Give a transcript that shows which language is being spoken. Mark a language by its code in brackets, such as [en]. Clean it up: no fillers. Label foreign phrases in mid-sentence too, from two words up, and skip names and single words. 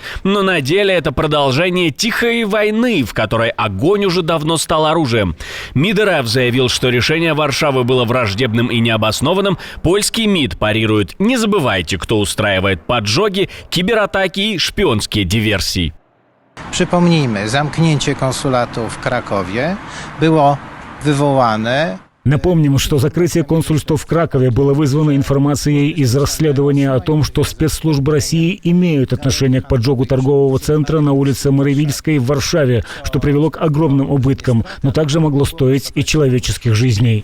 [ru] Но на деле это продолжение тихой войны, в которой огонь уже давно стал оружием. МИД РФ заявил, что решение Варшавы было враждебным и необоснованным. Польский МИД парирует: не забывайте, кто устраивает поджоги, кибератаки и шпионские диверсии. [pl] Przypomnijmy, zamknięcie konsulatu w Krakowie było wywołane. [ru] Напомним, что закрытие консульства в Кракове было вызвано информацией из расследования о том, что спецслужбы России имеют отношение к поджогу торгового центра на улице Маривильской в Варшаве, что привело к огромным убыткам, но также могло стоить и человеческих жизней.